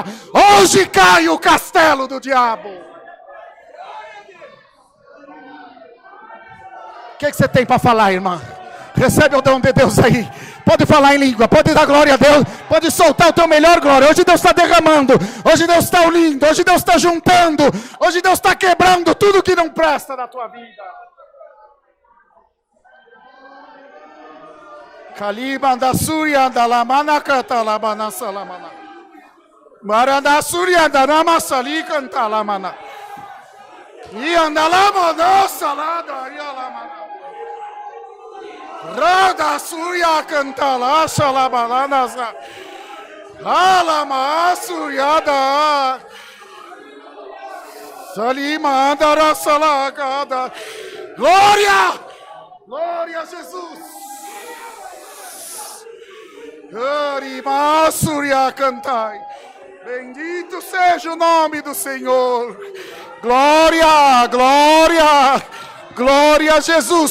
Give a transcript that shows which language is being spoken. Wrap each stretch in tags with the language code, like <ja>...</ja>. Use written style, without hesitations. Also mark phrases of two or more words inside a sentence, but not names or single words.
<pt>Hoje cai o castelo do diabo. O que você tem para falar, irmã? Recebe o dom de Deus aí. Pode falar em língua, pode dar glória a Deus, pode soltar o teu melhor glória. Hoje Deus está derramando, hoje Deus está unindo, hoje Deus está juntando, hoje Deus está quebrando tudo que não presta da tua vida. Kalibanda surya da lamana kata lamana salamana. Maranda surya da nama sali kanta lamana. E andalama da salada ya lamana. Rada surya cantala shalabalana sa. Alama suryada. Salima andara salagada. Glória! Glória a Jesus! Arima surya cantai. Bendito seja o nome do Senhor. Glória, glória, glória a Jesus.</pt>